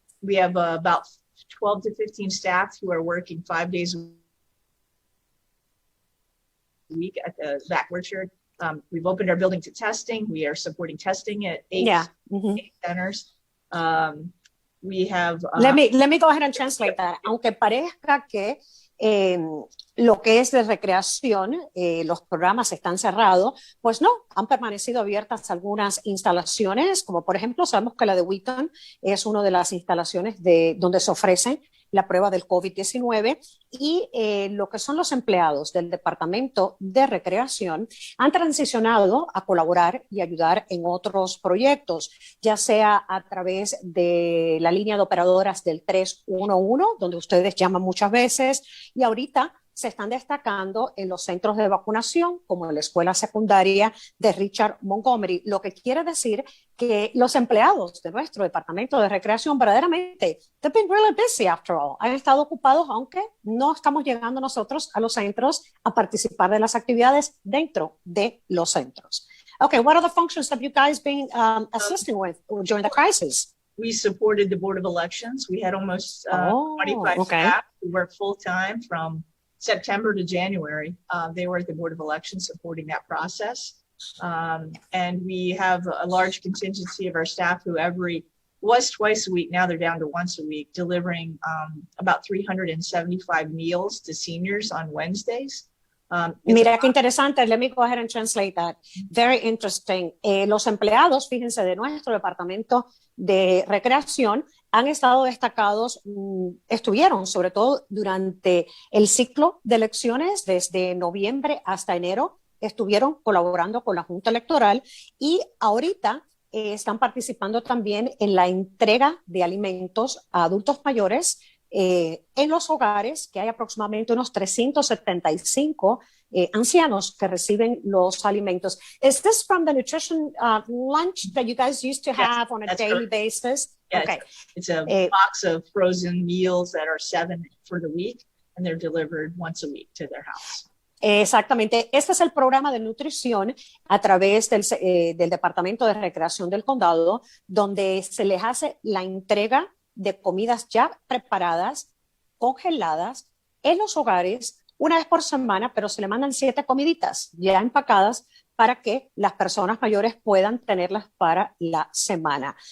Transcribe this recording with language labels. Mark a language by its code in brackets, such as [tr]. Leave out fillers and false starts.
[en] We have about 12 to 15 staff who are working 5 days a week at the VAC Orchard. We've opened our building to testing. We are supporting testing at eight centers. We have. Let me go ahead and translate that. [es] Aunque parezca que lo que es de recreación, los programas están cerrados, pues no, han permanecido abiertas algunas instalaciones, como por ejemplo, sabemos que la de Wheaton es una de las instalaciones donde se ofrece la prueba del COVID-19 y lo que son los empleados del Departamento de Recreación han transicionado a colaborar y ayudar en otros proyectos, ya sea a través de la línea de operadoras del 311, donde ustedes llaman muchas veces, y ahorita se están destacando en los centros de vacunación, como en la escuela secundaria de Richard Montgomery, lo que quiere decir que los empleados de nuestro departamento de recreación verdaderamente, they've been really busy after all, han estado ocupados, aunque no estamos llegando nosotros a los centros a participar de las actividades dentro de los centros. [en] Okay, what are the functions that you guys been assisting with during the crisis? We supported the Board of Elections. We had almost 25 staff who worked full-time from September to January. They were at the Board of Elections supporting that process. And we have a large contingency of our staff who was twice a week, now they're down to once a week, delivering about 375 meals to seniors on Wednesdays. [es] Mira qué interesante. [en] Let me go ahead and translate that. Very interesting. [es] Los empleados, fíjense, de nuestro departamento de recreación han estado destacados, estuvieron sobre todo durante el ciclo de elecciones, desde noviembre hasta enero, estuvieron colaborando con la Junta Electoral y ahorita están participando también en la entrega de alimentos a adultos mayores en los hogares, que hay aproximadamente unos 375 ancianos que reciben los alimentos. [en] Is this from the nutrition lunch that you guys used to have on a daily basis? Yeah, okay. It's a box of frozen meals that are 7 for the week, and they're delivered once a week to their house. [es] Exactamente. Este es el programa de nutrición a través del Departamento de Recreación del Condado, donde se les hace la entrega de comidas ya preparadas, congeladas, en los hogares, una vez por semana, pero se le mandan 7 comiditas ya empacadas para que las personas mayores puedan tenerlas para la semana.